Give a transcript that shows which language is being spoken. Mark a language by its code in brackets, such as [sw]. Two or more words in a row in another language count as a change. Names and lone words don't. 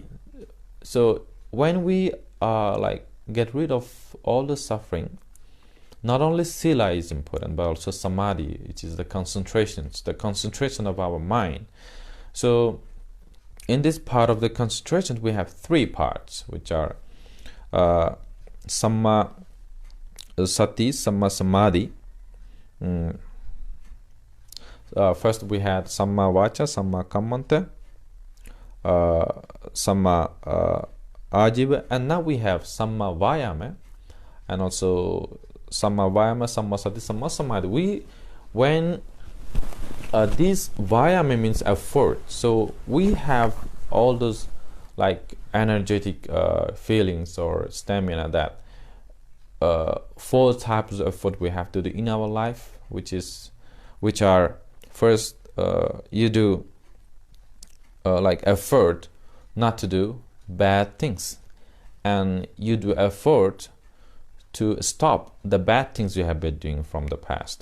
[en] So when we get rid of all the suffering, not only sila is important, but also samadhi, which is the concentration of our mind. So in this part of the concentration, we have three parts, which are [pi] samma sati, samma samadhi. First we had samma vaca, samma kammanta, samma ajiva, [en] and now we have [pi] samma vayama, [en] and also [pi] samma vayama, samma sati, samma samadhi. [en] When this vayama means effort, so we have all those like energetic feelings or stamina, that four types of effort we have to do in our life, which are first you do like effort not to do bad things, and you do effort to stop the bad things you have been doing from the past.